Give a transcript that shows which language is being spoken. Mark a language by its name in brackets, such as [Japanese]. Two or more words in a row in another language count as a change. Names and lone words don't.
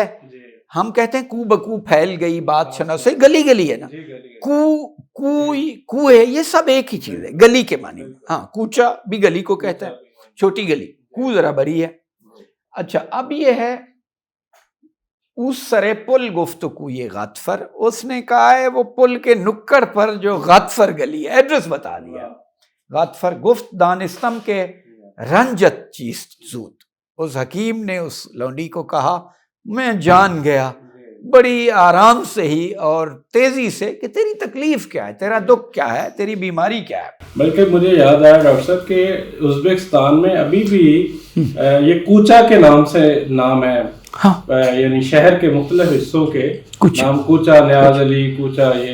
[Urdu] ہم کہتے ہیں کو بکو پھیل گئی بات شناسے، گلی گلی ہے نا، کو ہے، یہ سب ایک ہی چیز ہے گلی کے معنی میں. ہاں کوچا بھی گلی کو کہتا ہے، چھوٹی گلی، کو ذرا بڑی ہے. اچھا اب یہ ہے اس سرے پل گفتگو یہ غاتفر، اس نے کہا ہے وہ پل کے نکڑ پر جو غاتفر گلی ہے، ایڈریس بتا دیا. [Persian] غاتفر گفت دانستم کے رنجت چیست زود، [Urdu] اس حکیم نے اس لونڈی کو کہا میں جان گیا بڑی آرام سے ہی اور تیزی سے کہ تیری تکلیف کیا ہے، تیرا دکھ کیا ہے، تیری بیماری کیا ہے. بلکہ مجھے یاد آیا ڈاکٹر صاحب کہ ازبکستان میں ابھی بھی یہ کوچا کے نام سے نام ہے، یعنی شہر کے مختلف حصوں کے نام، کوچا نیاز علی، کوچا، یہ